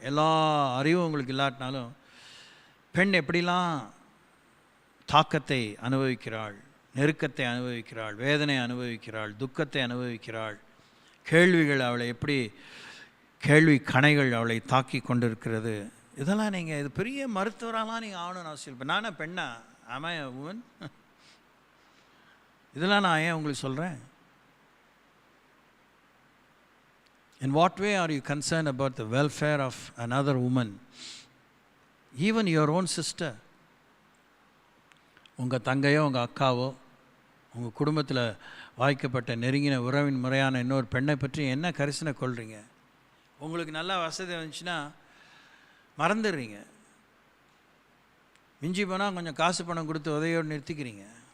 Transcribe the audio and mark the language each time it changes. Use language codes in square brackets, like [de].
[ta] எல்லா அறிவும் உங்களுக்கு இல்லாட்டினாலும் பெண் எப்படிலாம் தாக்கத்தை அனுபவிக்கிறாள், நெருக்கத்தை அனுபவிக்கிறாள், வேதனை அனுபவிக்கிறாள், துக்கத்தை அனுபவிக்கிறாள், கேள்விகள் அவளை எப்படி கேள்வி கணைகள் அவளை தாக்கி கொண்டிருக்கிறது. இதெல்லாம் நீங்கள் இது பெரிய மருத்துவராலாம் நீங்கள் ஆகணும்னு அவசியம். இப்போ நானே பெண்ணா, ஆமா உமன், இதெல்லாம் நான் ஏன் உங்களுக்கு சொல்கிறேன்? [en] In what way are you concerned about the welfare of another woman, even your own sister? [ta] உங்கள் தங்கையோ உங்கள் அக்காவோ உங்கள் குடும்பத்தில் வாய்க்கப்பட்ட நெருங்கின உறவின் முறையான இன்னொரு பெண்ணை பற்றி என்ன கரிசனை கொள்கிறீங்க? உங்களுக்கு நல்லா வசதி வந்துச்சுன்னா மறந்துடுறீங்க, மிஞ்சி போனால் கொஞ்சம் காசு பணம் கொடுத்து உதவியோடு நிறுத்திக்கிறீங்க.